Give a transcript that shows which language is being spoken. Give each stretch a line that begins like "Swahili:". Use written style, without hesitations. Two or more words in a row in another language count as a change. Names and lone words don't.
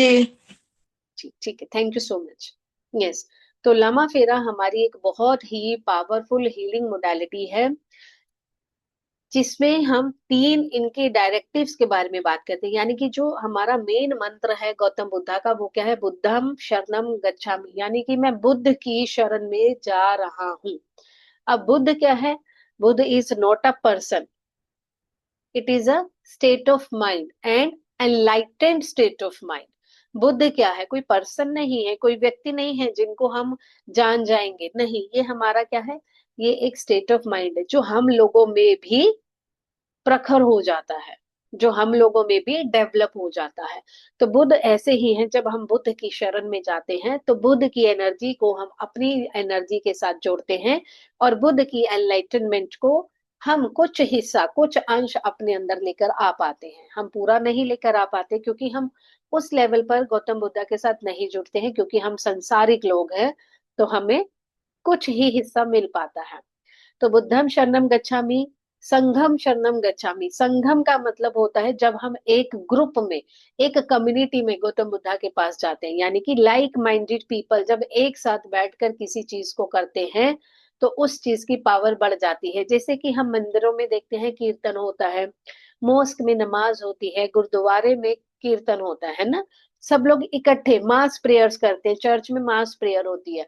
Hindi: ठीक ठीक है,
English: thank you so much.
Hindi: यस, तो लामा फेरा हमारी एक बहुत ही
English: powerful healing modality
Hindi: है जिसमें हम तीन इनके डायरेक्टिव्स के बारे में बात करते हैं। यानी कि जो हमारा मेन मंत्र है गौतम बुद्धा का वो क्या है,
Pali: बुद्धम शरणम गच्छामि,
Hindi: यानी कि मैं बुद्ध की शरण में जा रहा हूँ। अब बुद्ध क्या है,
English: Buddha is not a person, it is a state of mind and enlightened state of mind.
Hindi: बुद्ध क्या है, कोई पर्सन नहीं है, कोई व्यक्ति नहीं है जिनको हम जान जाएंगे, नहीं, ये हमारा क्या है, ये एक
English: state of mind
Hindi: है जो हम लोगों में भी प्रखर हो जाता है, जो हम लोगों में भी डेवलप हो जाता है। तो बुद्ध ऐसे ही हैं, जब हम बुद्ध की शरण में जाते हैं तो बुद्ध की एनर्जी को हम अपनी एनर्जी के साथ जोड़ते हैं और बुद्ध की एनलाइटनमेंट को हम कुछ हिस्सा कुछ अंश अपने अंदर लेकर आ पाते हैं। हम पूरा नहीं लेकर आ पाते क्योंकि हम उस लेवल पर गौतम बुद्धा के साथ नहीं जुड़ते हैं, क्योंकि हम संसारिक लोग हैं, तो हमें कुछ ही हिस्सा मिल पाता है।
Pali: तो बुद्धम शरणम गच्छामि, संघम शरणम गच्छामि।
Hindi: संघम का मतलब होता है जब हम एक ग्रुप में, एक कम्युनिटी में गौतम बुद्धा के पास जाते हैं, यानी कि
English: like minded people
Hindi: जब एक साथ बैठकर किसी चीज को करते हैं तो उस चीज की पावर बढ़ जाती है। जैसे कि हम मंदिरों में देखते हैं कीर्तन होता है, मॉस्क में नमाज होती है, गुरुद्वारे में कीर्तन होता है ना, सब लोग इकट्ठे
English: mass prayers
Hindi: करते हैं, चर्च में
English: mass prayer
Hindi: होती है।